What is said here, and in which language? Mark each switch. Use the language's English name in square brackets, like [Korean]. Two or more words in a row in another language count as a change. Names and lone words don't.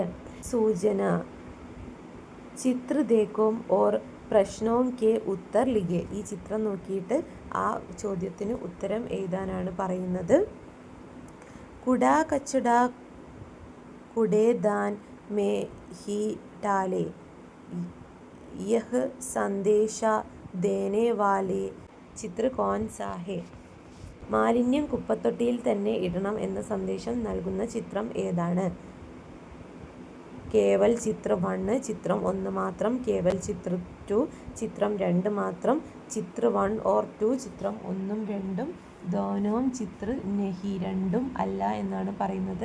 [Hindi] सूचना, चित्र देखो और प्रश्नों के उत्तर लिखे. [Malayalam] ഈ ചിത്രം നോക്കിയിട്ട് ആ ചോദ്യത്തിന് ഉത്തരം എഴുതാനാണ് പറയുന്നത്. [Hindi] कूड़ा कचरा कूड़ेदान में ही डाले, यह संदेशा देने वाले ചിത്ര कौन सा है? [Malayalam] മാലിന്യം കുപ്പത്തൊട്ടിയിൽ തന്നെ ഇടണം എന്ന സന്ദേശം നൽകുന്ന ചിത്രം ഏതാണ്? [Hindi] केवल चित्र 1, [Malayalam] ചിത്രം 1 മാത്രം, [Hindi] केवल चित्र 2, [Malayalam] ചിത്രം 2 മാത്രം, [Hindi] चित्र 1 और 2, [Malayalam] ചിത്രം 1ഉം 2ഉം, [Hindi] दोनों चित्र नहीं, [Malayalam] 2ഉം അല്ല എന്നാണ് പറയുന്നത്.